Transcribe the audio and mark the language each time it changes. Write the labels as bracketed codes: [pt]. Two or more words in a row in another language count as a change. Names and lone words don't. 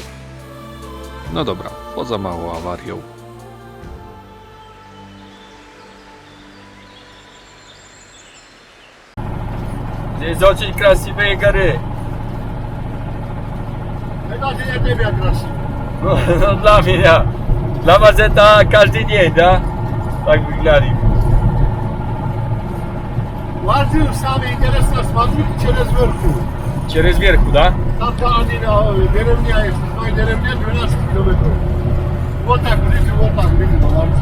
[pl] No dobra, poza małą awarią. [ru] Здесь очень красивые горы. Это для тебя красиво. [pl] No dla mnie. Dla was [ru] это каждый день, да? Так выглядит. Ладно, самое интересное, смотри через верху. Через верху, да? Там один деревня есть, моя деревня 12 километров. Вот так ближе, ладно.